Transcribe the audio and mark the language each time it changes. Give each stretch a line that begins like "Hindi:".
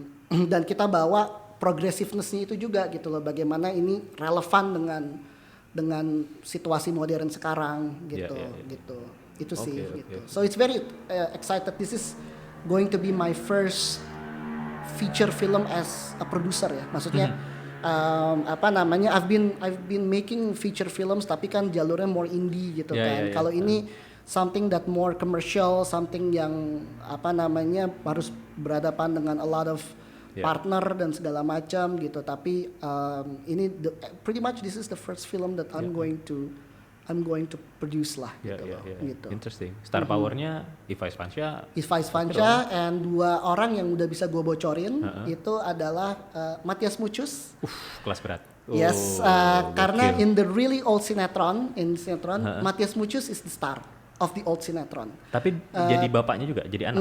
Indonesian: Dan kita bawa progressiveness-nya itu juga gitu loh, bagaimana ini relevan dengan situasi modern sekarang gitu gitu. Itu sih gitu.
English: So it's very excited. This is going to be my first feature film as a producer ya.
Indonesian: Maksudnya
English: I've been making feature films
Indonesian: tapi kan jalurnya
English: more indie
Indonesian: gitu kan. Kalau ini
English: something that more commercial, something
Indonesian: yang harus berhadapan dengan
English: a lot of partner
Indonesian: dan segala macam gitu. Tapi ini
English: pretty much this is the first film that I'm going to produce
Indonesian: lah gitu.
English: Interesting. Star powernya Iva Isvansya
Indonesian: and 2 orang yang udah bisa gue bocorin itu adalah Matias Muchus. Kelas berat.
English: Yes,
Indonesian: karena
English: in the really old sinetron Matias Muchus is the star of the old sinetron.
Indonesian: Tapi jadi bapaknya juga, jadi anak?